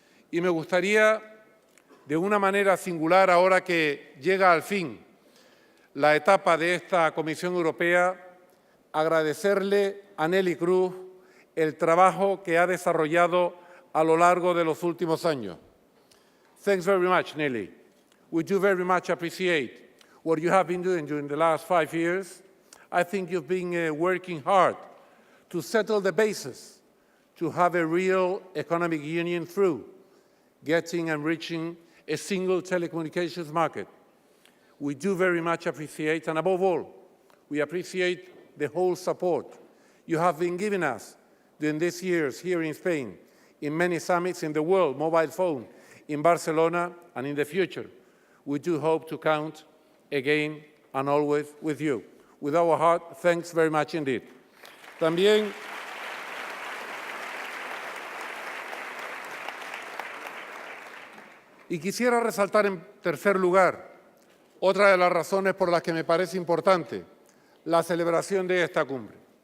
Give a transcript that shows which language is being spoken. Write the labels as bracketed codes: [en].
[es] Y me gustaría, de una manera singular, ahora que llega al fin la etapa de esta Comisión Europea, agradecerle a Neelie Kroes el trabajo que ha desarrollado a lo largo de los últimos años. [en] Thanks very much, Neelie. We do very much appreciate what you have been doing during the last 5 years. I think you've been working hard to settle the basis to have a real economic union through getting and reaching a single telecommunications market. We do very much appreciate, and above all, we appreciate the whole support you have been giving us during these years here in Spain, in many summits in the world, mobile phone, in Barcelona, and in the future. We do hope to count again and always with you. With our heart, thanks very much indeed. [es] También y quisiera resaltar en tercer lugar otra de las razones por las que me parece importante la celebración de esta cumbre.